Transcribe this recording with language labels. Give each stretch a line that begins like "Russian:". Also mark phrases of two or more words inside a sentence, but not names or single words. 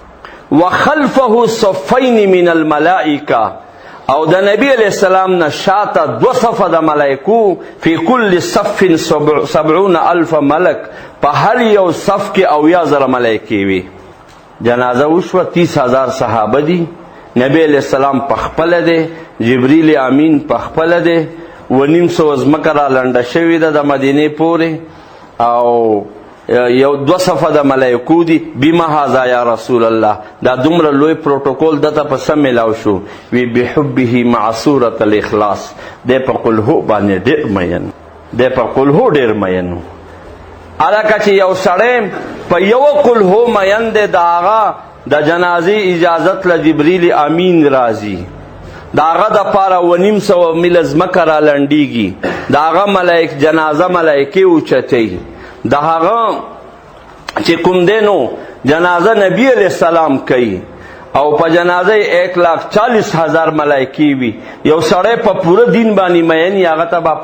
Arabic: وخلفه صفین من الملائکه
Pashto: او د نبی
Arabic: علیہ السلام
Pashto: نه شاته دو صفه د ملایکو
Arabic: فی کل صف 70,000 ملک
Pashto: په هر یو صف کې 80,000 ملایکې وي جنازه وشوه 30,000 صحابه دي نبی علیہ السلام پخپله دی جبریل امین پخپله دی و نیم سوه ځمکه را لنډه شوې ده د مدینې پورې او یو دو صفه د ملایکو دي
Arabic: بما هذا یا رسول الله
Pashto: دا دومره لوی پروتوکول دته په سم میلاو شو وی
Arabic: بحبه مع سورة الاخلاص
Pashto: دی په قل هو باندې ډېر مین دی په قل هو ډېر مین هلکه چې یو سړی په یوه قل هو مین دی د هغه د جنازې اجازت له جبریل امین راځي د هغه دپاره و نیم سوه میله ځمکه را لنډېږي د هغه جنازه ملایکې اوچتوي د هغه چې کوم دی نو جنازه نبی
Arabic: علیہ السلام
Pashto: کوي او په جنازه 1,40,000 ملایکې وي یو سړی په پوره دین باندې مین هغه ته به